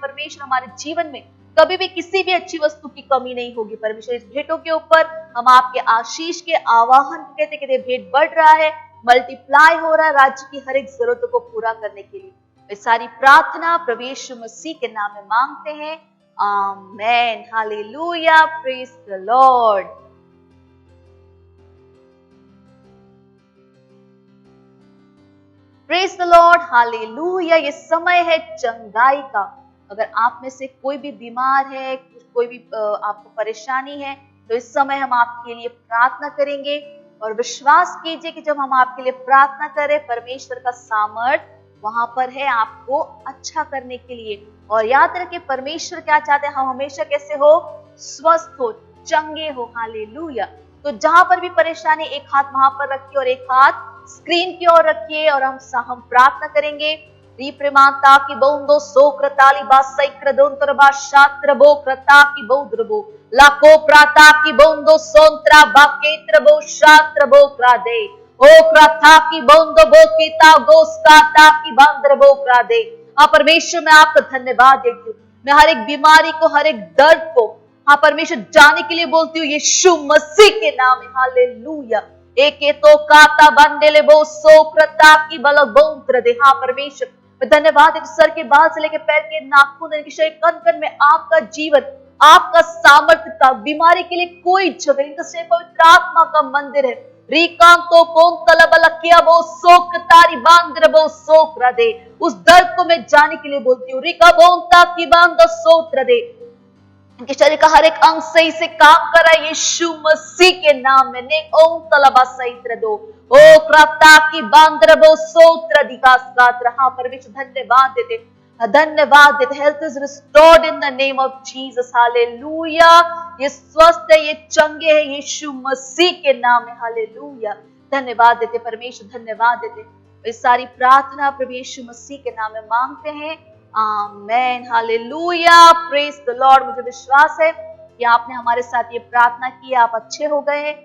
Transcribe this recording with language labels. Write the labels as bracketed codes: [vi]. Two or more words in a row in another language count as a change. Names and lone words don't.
[hi] परमेश्वर, हमारे जीवन में कभी भी किसी भी अच्छी वस्तु की कमी नहीं होगी। परमेश्वर, इस भेंटों के ऊपर हम आपके आशीष के आवाहन कहते कहते भेंट बढ़ रहा है, मल्टीप्लाई हो रहा है राज्य की हर एक जरूरतों को पूरा करने के लिए। ये सारी प्रार्थना प्रभु यीशु मसीह के नाम में मांगते हैं, आमेन। [en] हालेलुया। Praise the Lord. Praise the Lord. हालेलुया। [hi] ये समय है चंगाई का। अगर आप में से कोई भी बीमार है, कोई भी आपको परेशानी है, तो इस समय हम आपके लिए प्रार्थना करेंगे और विश्वास कीजिए कि जब हम आपके लिए प्रार्थना करें परमेश्वर का सामर्थ वहां पर है आपको अच्छा करने के लिए। और याद रखिए परमेश्वर क्या चाहते हैं, हम हमेशा कैसे हो, स्वस्थ हो, चंगे हो। हालेलुया। तो जहां पर भी परेशानी, एक हाथ वहां पर रखिए और एक हाथ स्क्रीन की ओर रखिए और हम प्रार्थना करेंगे। रिप्रेमाता की बोंदो सोक्रताली बासैक्रदोंतरबा शात्रबो क्रता की बोद्रबो लाको प्राता की बोंदो सोंत्रा बाकेत्रबो शात्रबो क्रादे ओ क्रता की बोंदो बोकेता गोस्काता की बांद्रबो क्रादे। परमेश्वर, मैं आपका धन्यवाद देती हूँ। मैं हर एक बीमारी को, हर एक दर्द को परमेश्वर जाने के लिए बोलती हूँ यीशु मसीह के नाम में। हालेलुया। एके तो काता बंडेले बो सोक्रता की बल बोंत्र दे। परमेश्वर, मैं धन्यवाद है सर के बाल से लेकर पैर के नाखून कन कन में आपका जीवन, आपका सामर्थ्य का, बीमारी के लिए कोई जगह नहीं। तो पवित्र आत्मा का मंदिर है। रिकांतो कौन तलबलकिया बो सोक तारी बांद्र बो सोक्र दे। उस दर्द को मैं जाने के लिए बोलती हूँ। रिका बोंता की बांध सोत्र दे। इनके शरीर का हर एक अंग सही से काम कर रहा है यीशु मसीह के नाम में। ने ओम तलबा सहित्र दो ओ क्राता की बांद्रबो सोत्र दिकास गात रहा। परमेश्वर, धन्यवाद देते, धन्यवाद देते। [en] Health is restored in the name of Jesus. [hi] हालेलुया। ये स्वस्थ है, ये चंगे है यीशु मसीह के नाम में। हालेलुया। धन्यवाद देते परमेश्वर, धन्यवाद देते। इस सारी प्रार्थना प्रभु यीशु मसीह के नाम में मांगते हैं, आमेन। [en] हालेलुया। Praise the Lord. [hi] मुझे विश्वास है कि आपने हमारे साथ ये प्रार्थना की, आप अच्छे हो गए हैं।